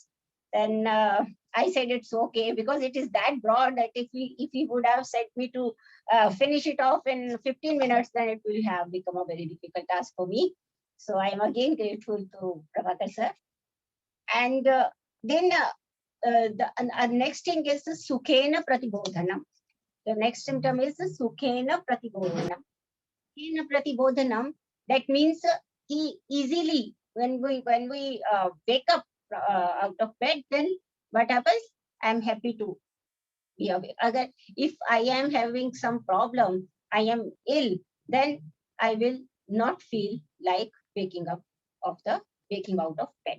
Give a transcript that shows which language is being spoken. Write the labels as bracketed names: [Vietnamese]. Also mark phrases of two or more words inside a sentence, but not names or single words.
[English] Then I said it's okay, because it is that broad that if he would have said me to finish it off in 15 minutes, then it will have become a very difficult task for me. So I am again grateful to Prabhakar sir. And then the next thing is the [Sanskrit] sukhena pratibodhanam. [English] The next symptom is the [Sanskrit] sukhena pratibodhanam. Sukhena pratibodhanam, [English] that means he easily, when we wake up out of bed, then what happens? I am happy to be awake. If I am having some problem, I am ill, then I will not feel like waking out of bed.